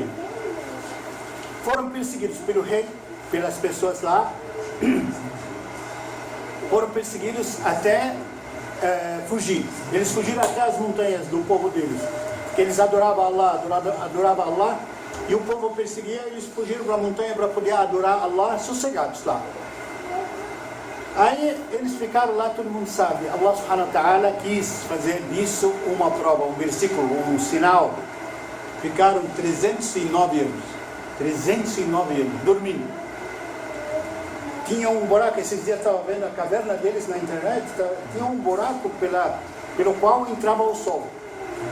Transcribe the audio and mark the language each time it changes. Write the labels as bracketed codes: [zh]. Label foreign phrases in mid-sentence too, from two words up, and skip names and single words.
[pt] Foram perseguidos pelo rei, pelas pessoas lá, foram perseguidos até fugir. Eles fugiram até as montanhas do povo deles, porque eles adoravam Allah, e o povo perseguia, eles fugiram para a montanha para poder adorar Allah sossegados lá. Aí eles ficaram lá, todo mundo sabe, Allah [ar] سبحانه وتعالى [pt] quis fazer disso uma prova, um versículo, um sinal. Ficaram 309 anos, 309 anos, dormindo. Tinha um buraco, esses dias estava vendo a caverna deles na internet, tinha um buraco pelo qual entrava o sol.